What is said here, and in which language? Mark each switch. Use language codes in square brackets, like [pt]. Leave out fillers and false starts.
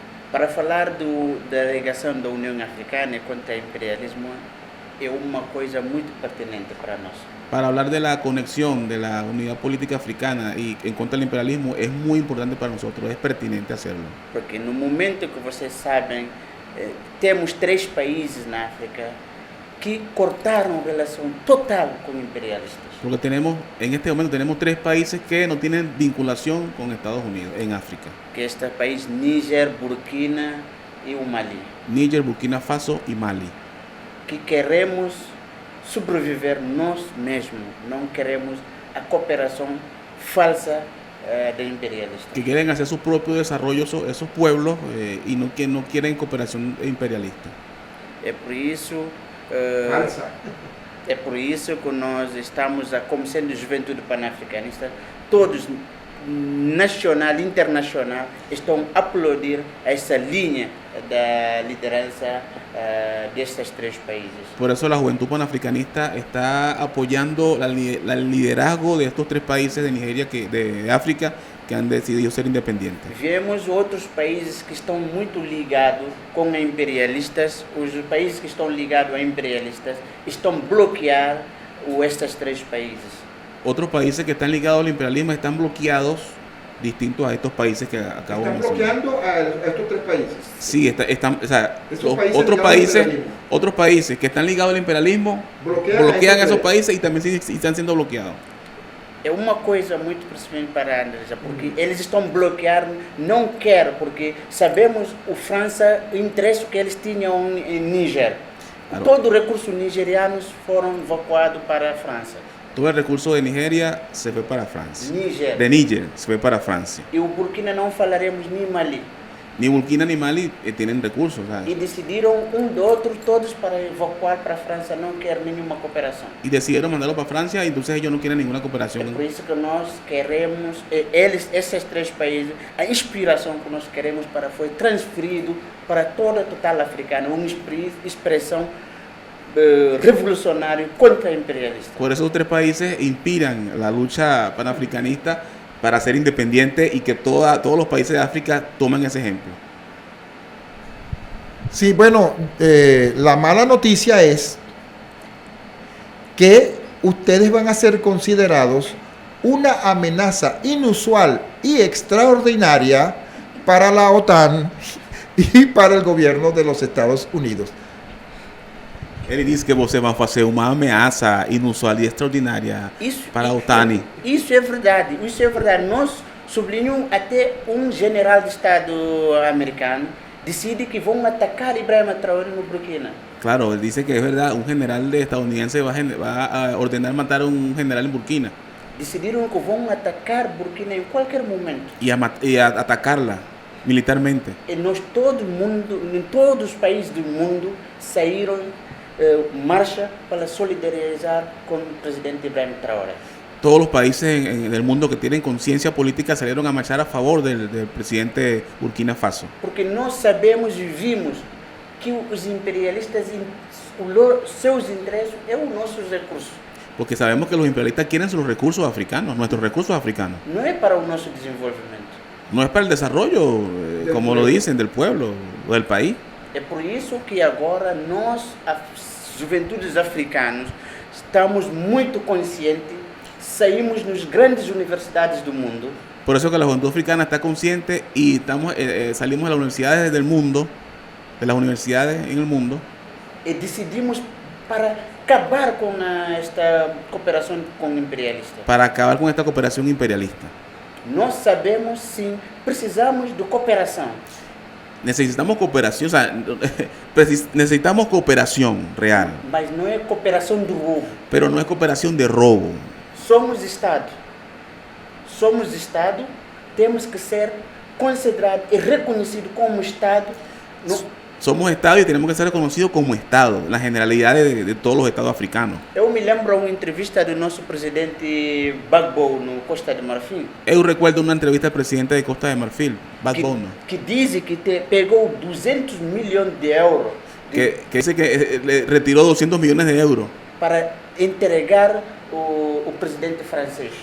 [pt] Para falar da ligação da União Africana contra o imperialismo é uma coisa muito pertinente para nós. [es] Para hablar de la conexión de la unidad política africana y en contra del imperialismo es muy importante para nosotros, es pertinente hacerlo. [pt] Porque no momento que vocês sabem, temos 3 países na África que cortaram relação total con imperialistas. [es] Porque en este momento tenemos 3 países que no tienen vinculación con Estados Unidos en África. [pt] Que este país, Níger, Burkina y o Mali. [es] Níger, Burkina Faso y Mali. [pt] Que queremos sobreviver nós mesmos, não queremos a cooperação falsa de imperialistas. [es] Que quieren hacer su propio desarrollo esos pueblos y que no quieren cooperación imperialista. [pt] É por isso [es] Falsa. [pt] É por isso que nós estamos, como sendo Juventude Panafricanista, todos, nacional e internacional, estão a aplaudir essa linha da liderança destes 3 países. [es] Por eso la Juventud Panafricanista está apoyando el liderazgo de estos 3 países de Nigeria, de África, que han decidido ser independientes. [pt] Vemos outros países que estão muito ligados com imperialistas. Os países que estão ligados a imperialistas estão bloqueando estes 3 países. [es] Otros países que están ligados al imperialismo están bloqueados, distintos a estos países que acabo de mencionar. ¿Están bloqueando a estos 3 países? Sí, o sea, países otros países que están ligados al imperialismo bloquean a esos países y también están siendo bloqueados. [pt] É uma coisa muito pertinente para analisar, porque eles estão bloqueando, não quer, porque sabemos o França, o interesse que eles tinham em Níger. [es] Claro. [pt] Todo o recurso nigerianos foram evacuados para a França. [es] Todo el recurso de Nigeria se fue para Francia. Níger. De Níger se fue para Francia. [pt] E o Burkina não falaremos nem Mali. [es] Ni Burkina ni Mali tienen recursos. ¿Sabes? [pt] E decidiram do outro todos para evacuar para a França, não quer nenhuma cooperação. [es] Y decidieron mandarlo para Francia y entonces ellos no quieren ninguna cooperación. [pt] É por isso que nós queremos, esses três países, a inspiração que nós queremos foi transferido para toda a total africana, uma expressão revolucionária contra a imperialista. [es] Por eso los tres países inspiran la lucha panafricanista para ser independientes y que todos los países de África tomen ese ejemplo. Sí, bueno, la mala noticia es que ustedes van a ser considerados una amenaza inusual y extraordinaria para la OTAN y para el gobierno de los Estados Unidos. [pt] Ele disse que você vai fazer uma ameaça inusual e extraordinária para a OTAN. Isso é verdade, isso é verdade. Nós sublinhamos até general de Estado americano decide que vão atacar Ibrahim Traoré no Burkina. [es] Claro, él dice que es verdad, un general estadounidense va a ordenar matar a un general en Burkina. [pt] Decidiram que vão atacar Burkina em qualquer momento. [es] Y a atacarla militarmente. [pt] E nós, todo mundo, em todos os países do mundo, saíram marcha para solidarizar com o presidente Ibrahim Traoré. [es] Todos los países del mundo que tienen conciencia política salieron a marchar a favor del presidente Burkina Faso. [pt] Porque nós sabemos e vimos que os imperialistas, seus interesses é os nossos recursos. [es] Porque sabemos que los imperialistas quieren sus recursos africanos, nuestros recursos africanos. [pt] Não é para o nosso desenvolvimento. [es] No es para el desarrollo, como lo dicen, del pueblo o del país. [pt] É por isso que agora nós, as juventudes africanas, estamos muito conscientes, saímos nas grandes universidades do mundo. [es] Por eso que la juventud africana está consciente y salimos de las universidades del mundo, de las universidades en el mundo. [pt] E decidimos para acabar com esta cooperação com o imperialista. [es] Para acabar con esta cooperación imperialista. [pt] Nós sabemos sim, precisamos de cooperação. [es] Necesitamos cooperación, o sea, necesitamos cooperación real. [pt] Mas não é cooperação do roubo. [es] Pero no es cooperación de robo. [pt] Somos Estado. Somos Estado, temos que ser considerados e reconhecidos como Estado. [es] Somos Estado y tenemos que ser reconocidos como Estado, la generalidad de todos los estados africanos. [pt] Eu me lembro uma entrevista do nosso presidente Gbagbo no Costa de Marfim. [es] Eu recuerdo una entrevista al presidente de Costa de Marfil, Gbagbo, [pt] que diz que pegou 200 milhões de euros. [es] Que dice que le retiró 200 millones de euros. [pt] Para entregar o presidente francês.